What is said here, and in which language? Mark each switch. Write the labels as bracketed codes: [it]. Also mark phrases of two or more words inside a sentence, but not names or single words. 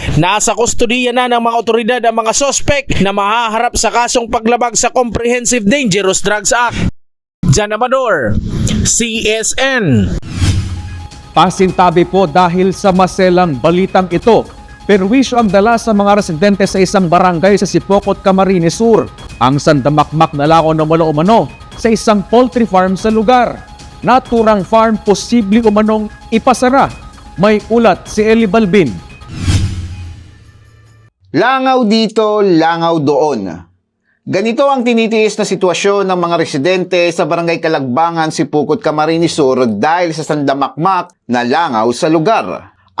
[tl] Nasa kustodiya na ng mga otoridad ang mga suspect na mahaharap sa kasong paglabag sa Comprehensive Dangerous Drugs Act. John Amador, CSN. Pasintabi po dahil sa maselang balitang ito. Perwisyo ang dala sa mga residente sa isang barangay sa Sipokot, Camarines Sur. Ang sandamakmak na lako na umano sa isang poultry farm sa lugar. Naturang farm posible umanong ipasara. May ulat si Eli Balbin. Langaw dito, langaw doon. Ganito ang tinitiis na sitwasyon ng mga residente sa Barangay Kalagbangan, Sipokot, Camarines Sur dahil sa sandamakmak na langaw sa lugar.